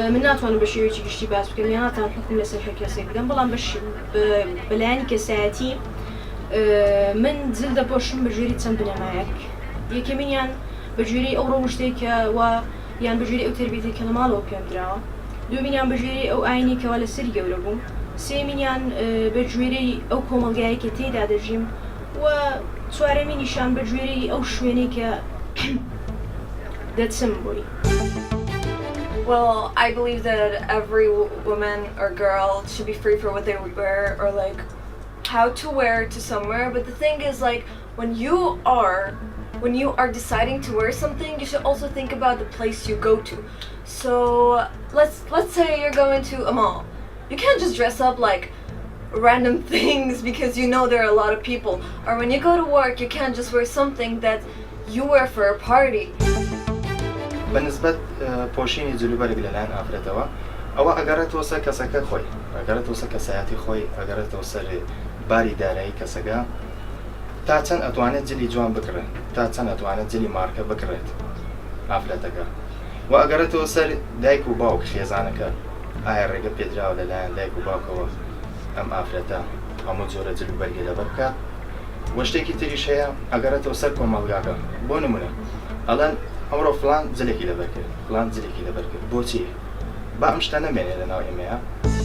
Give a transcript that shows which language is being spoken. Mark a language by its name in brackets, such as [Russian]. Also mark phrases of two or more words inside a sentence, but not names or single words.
[Central Kurdish] ناتوانم بە شێوەیەکی گشتی باس بکەم یان ناتوان حکم لەسەر هەر کەسێک بدەم بەڵام بەلایانی کەسایەتی من جل دەپۆشم بە ژێری چەند بنەمایەک یەکەمینیان بە ژێری ئەو ڕۆژتێکە وا یان بە ژێری ئەو تربیەتێک کە لە ماڵەوە پێم درراوە دومینیان بە ژێری ئەو ئاینێکەوە لە سەری گەورە بووم سێمینیان بە ژێرەی ئەو کۆمەڵگایە کە تێدا دەژیم و چوارەمینیشان بە ژێرەی ئەو شوێنەی کە دەچم بۆی. [English] Well, I believe that every woman or girl should be free for what they would wear or like how to wear to somewhere. But the thing is, like, when you are deciding to wear something, you should also think about the place you go to. So let's say you're going to a mall. You can't just dress up like random things because you know there are a lot of people. Or when you go to work, you can't just wear something that you wear for a party. [Central Kurdish] بالنسبة پۆشینی جلوبەرێک لەلایەن ئافرەتەوە ئەوە ئەگەڕێتەوە سەر کەسەکە خۆی ئەگەڕێتەوە سەر کەسایەتی خۆی ئەگەڕێتەوە سەر باری دارایی کەسەکە تا چەند ئەتوانێت جلی جوان بکڕێت تا چەند ئەتوانێت جلی مارکە بکڕێت ئافرەتەکە و ئەگەڕێتەوە سەر دایک و باوک خێزانەکە ئایا ڕێگە پێدراوە لەلایەن دایک و باوکەوە ئەم ئافرەتە هەموو جۆرە جلوبەرگی لەبەر بکات وە شتێکی تریش هەیە ئەگەڕێتەوە سەر کۆمەڵگاکە بۆ نمونە ئەڵەن ئەمڕۆ فڵان جلێکی لەبەر کرد فڵان جلێکی لەبەر کرد بۆچی با ئەم شتە نەمێنێ لە ناو ئێمەیە